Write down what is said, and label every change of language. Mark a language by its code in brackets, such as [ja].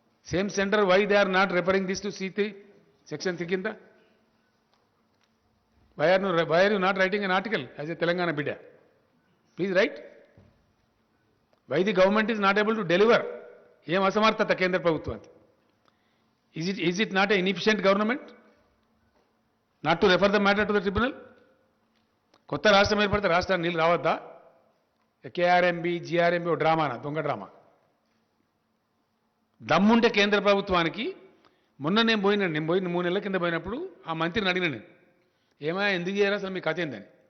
[en] Same centre, why they are not referring this to C3 section 3 కింద? Why are you not writing an article as a Telangana bidda? Please write. Why the government is not able to deliver? [te] ఏం అసమర్థత కేంద్ర ప్రభుత్వానికి? [en] Is it not an inefficient government not to refer the matter to the tribunal? [te] కొత్త రాష్ట్రం ఏర్పడితే రాష్ట్రానికి నీళ్ళు రావద్దా? కేఆర్ఎంబి జిఆర్ఎంబి ఓ డ్రామానా, దొంగ డ్రామా. దమ్ముంటే కేంద్ర ప్రభుత్వానికి. మొన్న నేను పోయిన 3 నెలల కింద పోయినప్పుడు ఆ మంత్రిని అడిగిన నేను, ఏమైనా ఎందుకు చేయరా అసలు మీ కథ ఏందని?